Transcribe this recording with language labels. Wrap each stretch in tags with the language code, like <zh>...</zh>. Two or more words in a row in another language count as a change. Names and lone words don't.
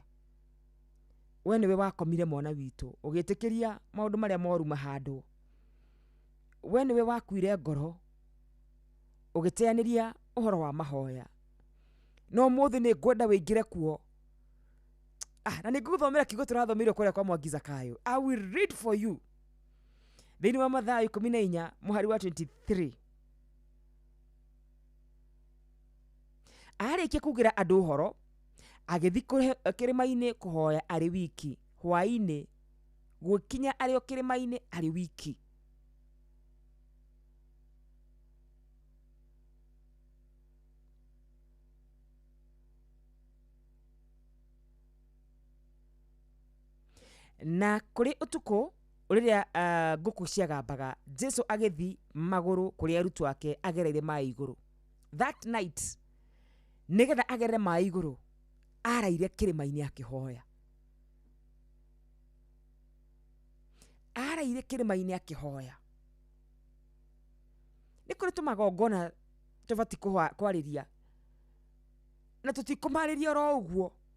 <ki>We nĩwe wakomire mwana witũ ũgĩtĩkĩria maũndũ marĩa moru mahandwo. We nĩwe wakuire ngoro ũgĩteanĩria ũhoro wa mahoya. No mũthĩ nĩ ngwenda wĩingĩre kuo. Na nĩ ngũthomera kiugo tũrathomeirwo kũrĩa kwa Mwangi Zakayo.</ki> <en>I will read for you.</en> <ki>Thĩinĩ wa Mathayo 14 mũhari wa 23. Arĩkia kugira andũ ũhoro agĩthiĩ kĩrĩma-inĩ kũhoya arĩ wiki. Hwaĩ-inĩ gũkinya arĩ o kĩrĩma-inĩ arĩ wiki. Na kũrĩ ũtukũ rĩrĩa ngũkũ ciagambaga, Jesu agĩthiĩ magũrũ kũrĩ arutwo ake agereire maaĩ igũrũ.</ki> <en>That night</en> <ki>nĩgetha agerere maaĩ igũrũ araire kĩrĩma-inĩ akĩhoya. Araire kĩrĩma-inĩ akĩhoya. Nĩ kũrĩ tũmagongona tũbatiĩ kwarĩria na tũtikũmarĩria oro ũguo.</ki>